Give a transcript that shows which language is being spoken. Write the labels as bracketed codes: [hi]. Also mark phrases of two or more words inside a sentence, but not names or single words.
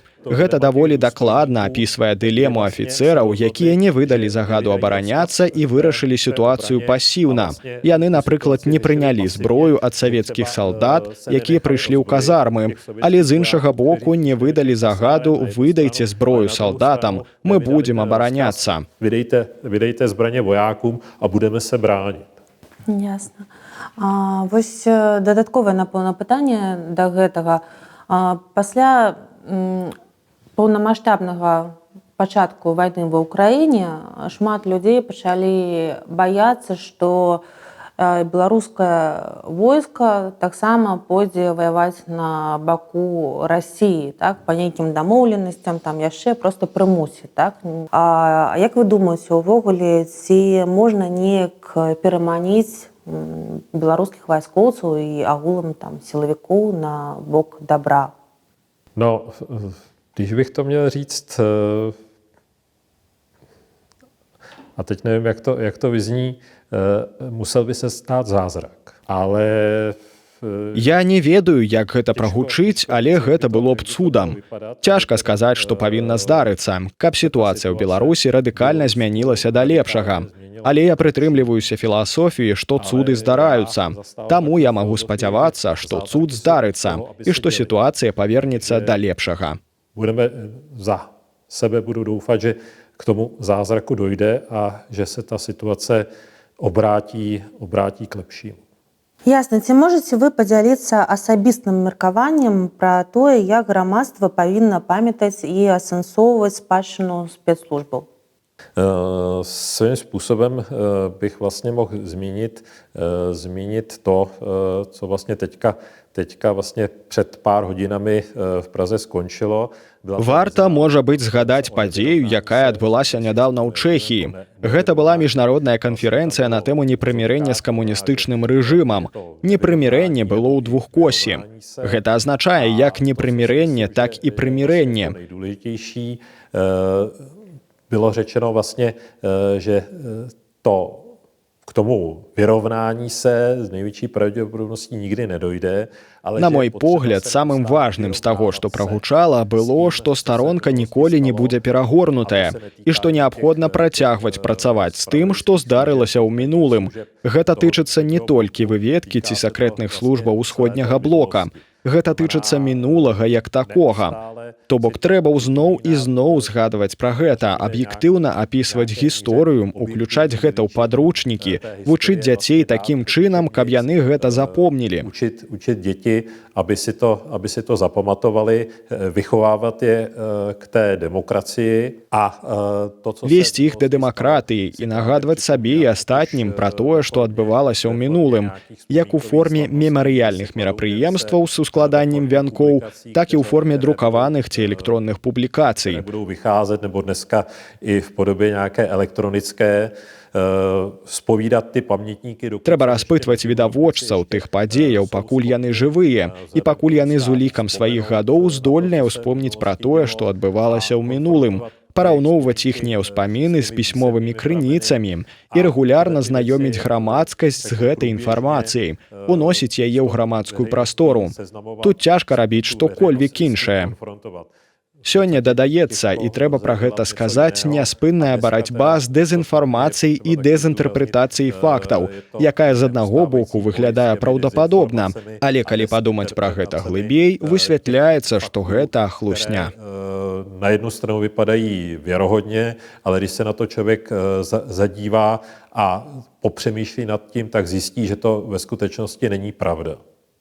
[be] Гэта даволі дакладна апісвае дылему афіцэраў, якія не выдалі загаду абараняцца і вырашылі сітуацыю пасіўна. Яны, напрыклад, не прынялі зброю ад савецкіх салдат, якія прыйшлі ў казармы, але з іншага боку не выдалі загаду «Выдайце зброю салдатам, мы будзем абараняцца». [cs] Vydejte zbraně vojákům a budeme se bránit. [be] Ясна. Вось дадатковае, напэўна, пытанне да гэтага. Пасля паўнамаштабнага пачатку вайны ва ўкраіне шмат людзей пачалі баяцца, што беларускае войска таксама пойдзе ваяваць на баку Расіі, так, па нейкім дамоўленасцям, там яшчэ проста прымусіць, так? А як вы думаеце, увогуле, ці можна неяк пераманіць беларускіх вайскоўцаў і агулам там сілавікоў на бок добра? [cs] No, když bych to měl říct, a teď nevím, jak to vyzní, musel by se stát zázrak. Ale [be] Я не ведаю, як гэта прагучыць, але гэта было б цудам. Цяжка сказаць, што павінна здарыцца, каб сітуацыя ў Беларусі радыкальна змянілася да лепшага. Але я прытрымліваюся філасофіі, што цуды здараюцца. Таму я магу спадзявацца, што цуд здарыцца і што сітуацыя павернецца да лепшага. [cs] Budeme za sebe budu doufat, že k tomu zázraku dojde a že se ta situace obrátí k lepšímu. [be] Ясна. Ці можаце вы падзяліцца асабістым меркаваннем пра тое, як грамадства павінна памятаць і асэнсоўваць спадчыну спецслужбаў? [cs] Svým způsobem bych vlastně mohl zmínit to, co vlastně teďka vlastně před pár hodinami v Praze skončilo. [be] Варта, можа быць, згадаць падзею, якая адбылася нядаўна ў Чэхіі. Гэта была міжнародная канферэнцыя на тэму непрымірэння з камуністычным рэжымам. Непрымірэнне было ў двухкосі. Гэта азначае як непрымірэнне, так і прымірэнне. [cs] Bylo řečeno vlastně, že k tomu vyrovnání se z největší pravděpodobností nikdy nedojde. [be] На мой погляд, самым важным з таго, што прагучала, было, што старонка ніколі не будзе перагорнутая і што неабходна працягваць працаваць з тым, што здарылася ў мінулым. Гэта тычыцца не толькі выведкі ці сакрэтных службаў усходняга блока. Гэта тычыцца мінулага як такога. То бок трэба зноў і зноў згадваць пра гэта, аб'ектыўна апісваць гісторыю, уключаць гэта ў падручнікі, вучыць дзяцей такім чынам, каб яны гэта запомнілі. [cs] Učit děti, aby si to zapamatovali, vychovávat je k té demokracii a to, co [be] весці іх да дэмакратыі і нагадваць сабе і астатнім пра тое, што адбывалася ў мінулым, як у форме мемарыяльных мерапрыемстваў з ускладаннем вянкоў, так і ў форме друкаваных ці электронных публікацый. [cs] Budou vycházet, nebo dneska i v podobě nějaké elektronické, сповідаць ty памятнікі. [be] Трэба распытваць відавочцаў тых падзеяў, пакуль яны жывыя, і пакуль яны з улікам сваіх гадоў здольныя ўспомніць пра тое, што адбывалася ў мінулым, параўноўваць іхнія ўспаміны з пісьмовымі крыніцамі і рэгулярна знаёміць грамадскасць з гэтай інфармацыяй, уносіць яе ў грамадскую прастору. Тут цяжка рабіць што-кольвек іншае. Сёння дадаецца, і трэба пра гэта сказаць, няспынная барацьба з дэзінфармацыяй і дэзінтэрпрэтацыяй фактаў, якая з аднаго боку выглядае праўдападобна, але калі падумаць пра гэта глыбей, высвятляецца, што гэта хлусня. [cs] Na jednu stranu vypadají věrohodně, ale když se na to člověk zadívá a popřemýšlí nad tím, tak zjistí, že to ve skutečnosti není pravda.